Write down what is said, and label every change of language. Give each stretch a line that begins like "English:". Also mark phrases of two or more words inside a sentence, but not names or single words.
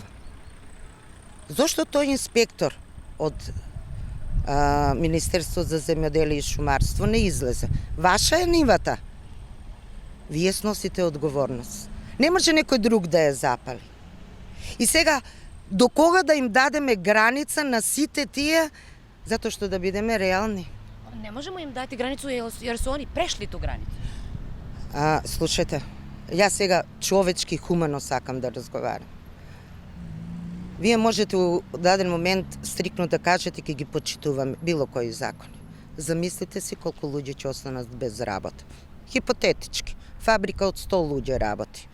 Macedonian: Зошто тој инспектор од Министерство за земјоделие и шумарство не излезе? Ваша е нивата. Вие сносите одговорност. Не може некој друг да ја запали. И сега, до кога да им дадеме граница на сите тие, затоа што да бидеме реални?
Serbian: Ne možemo im dati granicu jer su oni prešli tu granicu.
Macedonian: Слушайте, ја сега човечки, хумано сакам да разговарам. Вие можете у даден момент стрикно да кажете ќе ги почитуваме било кои закони. Замислите си колку луѓе ќе останат без работа. Хипотетички. Фабрика од 100 луѓе работи.